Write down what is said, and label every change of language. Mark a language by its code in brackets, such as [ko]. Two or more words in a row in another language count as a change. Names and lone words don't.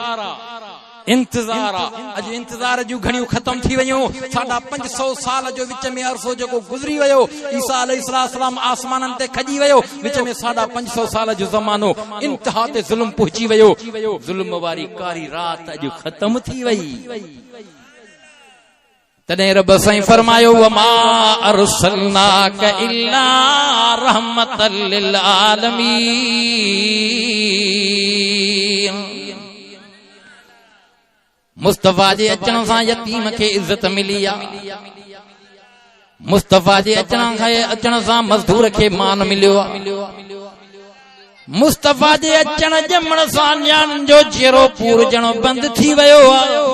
[sd] अॼु इंतज़ार जूं घणियूं ख़तम थी वयूं 550 साल जो विच में अरसो जेको गुज़री वियो ईसा अलैहिस्सलाम आसमाननि ते खॼी वियो विच में 550 साल जो ज़मानो इंतिहा ते ज़ुल्म पहुची वियो ज़ुल्म वारी कारी रात अॼु ख़तम थी वई तॾहिं रब साईं फरमायो [ar] وما أرسلناك إلا رحمة للعالمين [sd] मुस्तफा जे अचण सां यतीम खे इज्जत मिली आ मुस्तफा जे अचण सां मज़दूर खे मान मिलियो आ मुस्तफा जे अचण ॼमण सां न्याणियुनि जो चेहरो पूरजणो बंदि थी वियो आ